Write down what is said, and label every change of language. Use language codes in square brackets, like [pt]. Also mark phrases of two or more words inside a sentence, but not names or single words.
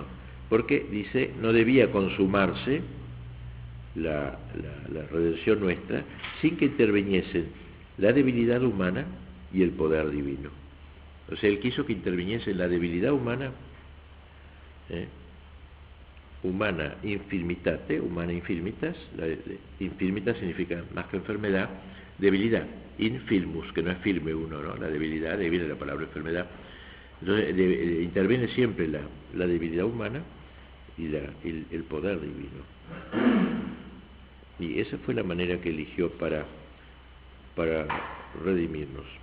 [es] Porque dice, no debía consumarse la redención nuestra sin que interviniesen la debilidad humana y el poder divino. O sea, él quiso que interviniese la debilidad humana, [la] humana infirmitate, humana infirmitas, [es] infirmitas significa más que enfermedad, debilidad, infirmus, que no es firme uno, ¿no? La debilidad, de ahí viene la palabra enfermedad. Entonces interviene siempre la debilidad humana y el poder divino. Y esa fue la manera que eligió para redimirnos.